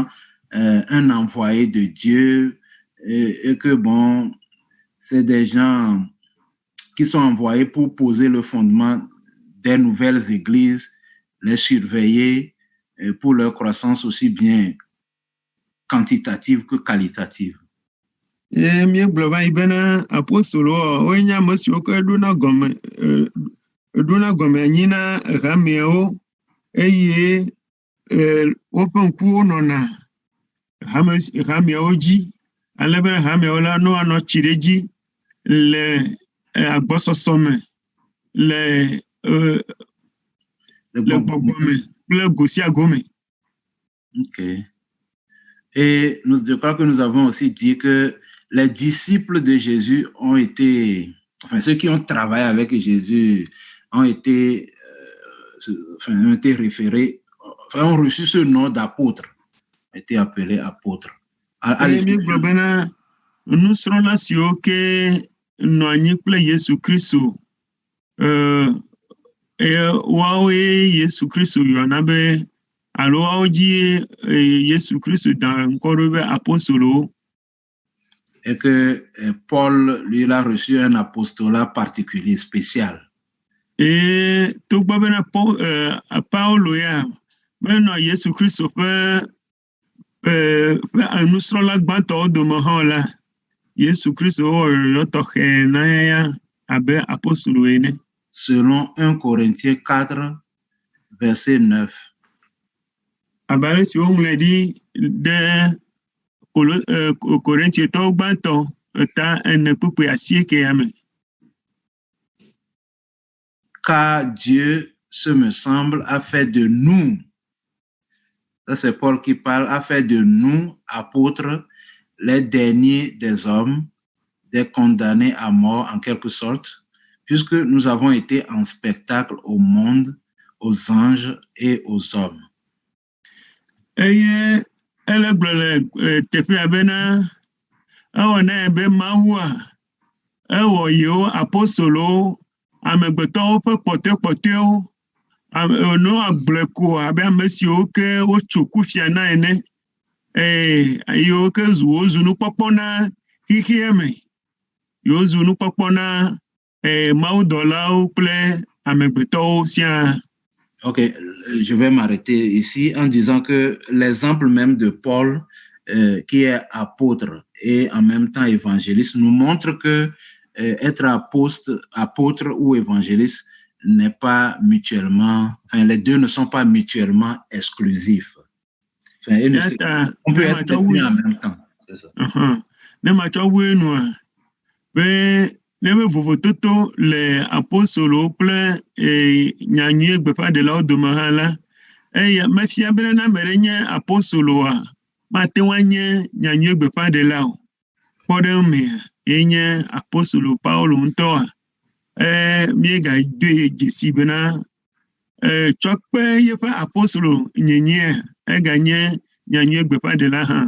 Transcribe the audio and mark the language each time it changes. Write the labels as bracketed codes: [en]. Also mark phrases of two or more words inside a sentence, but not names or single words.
[fr] un envoyé de Dieu et que, bon, c'est des gens qui sont envoyés pour poser le fondement des nouvelles églises, les surveiller, pour leur croissance aussi bien quantitative que qualitative. [ee] Mi gblɔva yi bena apostolo woe nye ame siwo ke ɖona gɔme anyi na hameawo eye woƒe ŋkuwo nɔna hameawo dzi ale be hameawo la no anɔ tsi ɖe dzi le agbɔsɔsɔ me le gbɔgbɔ me kple go sia go me. Ok. [fr] Et je crois que nous avons aussi dit que les disciples de Jésus ont été, enfin ceux qui ont travaillé avec Jésus ont été référés, enfin ont reçu ce nom d'apôtre, ont été appelés apôtres. [ee] Nusrɔ̃la siwo ke nɔ anyi kple Yesu Kristo woawoe Yesu Kristo yɔna be alo woawo dzi Yesu Kristo da ŋkɔ ɖo be apostolowo. [fr] Et que Paul, lui, il a reçu un apostolat particulier, spécial. Et tout [ee] bena Paulo ya bena Yesu Kristo ƒe nusrɔ̃la gbãtɔwo dome hã la Yesu Kristo wɔ tɔxɛ na ya abe apostolo ene. [fr] Selon 1 Corinthiens 4, verset 9. [ee] Abalẽ si woŋlɔe ɖi ɖe Korintietɔwo gbãtɔ eta 9:9 me. [fr] Car Dieu, ce me semble, a fait de nous, ça c'est Paul qui parle, a fait de nous, apôtres, les derniers des hommes, des condamnés à mort en quelque sorte, puisque nous avons été en spectacle au monde, aux anges et aux hommes. Eye ele gblɔ le teƒea bena ewɔ na be Mawu ewɔ yewo apostolowo amegbetɔwo ƒe kpɔtɔewo no agblɔe ko abe ame siwo ke wotso kufia na ene yewo ke wozu nukpɔkpɔ na xixia me yewo zu nukpɔkpɔ na mawudɔlawo kple amegbetɔwo siaa. Ok, je vais m'arrêter ici en disant que l'exemple même de Paul, qui est apôtre et en même temps évangéliste, nous montre que être apôtre ou évangéliste n'est pas mutuellement, enfin les deux ne sont pas mutuellement exclusifs. Enfin, on peut être les deux en même temps. C'est ça. [ee] Ne be vovototo le apostolo kple nyanyue gbeƒãɖelawo dome hã la eye mefia bena na ame ɖe nye apostoloa mate ŋu anye nyanyue gbeƒãɖela o kpɔ ɖe emea ye nye apostolo Paulo ŋutɔa miegadoe dzesi bena tsɔ kpe yeƒe apostolo nyenyea eganye nyanyue gbeƒãɖela hã.